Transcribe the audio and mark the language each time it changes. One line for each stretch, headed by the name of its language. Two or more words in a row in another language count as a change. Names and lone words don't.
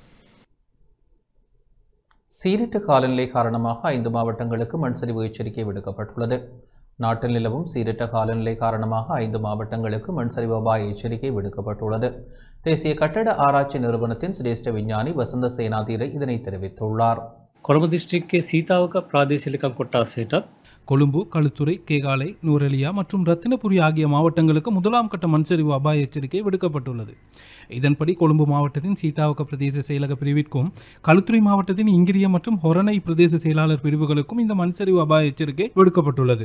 Tamil: சீரற்ற காலநிலை காரணமாக 5 மாவட்டங்களுக்கு மண்சரிவு எச்சரிக்கை விடுக்கப்பட்டுள்ளது. நாட்டில் நிலவும் சீரற்ற காலநிலை காரணமாக 5 மாவட்டங்களுக்கு மண்சரிவு அபாய எச்சரிக்கை விடுக்கப்பட்டுள்ளது. தேசிய கட்டட ஆராய்ச்சி நிறுவனத்தின் சிரேஷ்ட விஞ்ஞானி வசந்த சேனாதீர இதனை தெரிவித்துள்ளார்.
Sinhala: කොළඹ දිස්ත්‍රික්කයේ සීතාවක ප්‍රාදේශීය කොට්ටාසයට
Tamil: கொழும்பு, களுத்துறை, கேகாலை, நூரெலியா மற்றும் ரத்தினபுரி ஆகிய மாவட்டங்களுக்கு முதலாம் கட்ட மண்சரிவு அபாய எச்சரிக்கை விடுக்கப்பட்டுள்ளது. இதன்படி கொழும்பு மாவட்டத்தின் சீதாவக பிரதேச செயலக பிரிவிற்கும், களுத்துறை மாவட்டத்தின் இங்கிரிய மற்றும் ஹொரணை பிரதேச செயலாளர் பிரிவுகளுக்கும் இந்த மண்சரிவு அபாய எச்சரிக்கை விடுக்கப்பட்டுள்ளது.